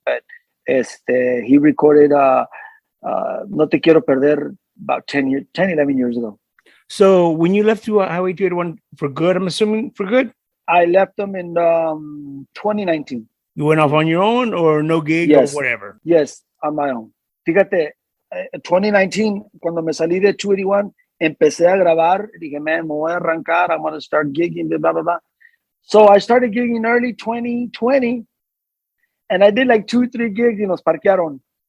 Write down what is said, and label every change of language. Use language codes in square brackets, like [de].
[en] But he recorded No Te Quiero Perder about 10, 11 years ago. So when you left to Highway 281 for good, I'm assuming for good? I left them in 2019. You went off on your own or no gig or whatever? Yes, on my own. [es] Fíjate, 2019, cuando me salí de 281, empecé a grabar. Dije, man, me voy a arrancar. [en] I'm going to start gigging, blah, blah, blah. So I started gigging early 2020, and I did like 2-3 gigs [es] y nos parquearon.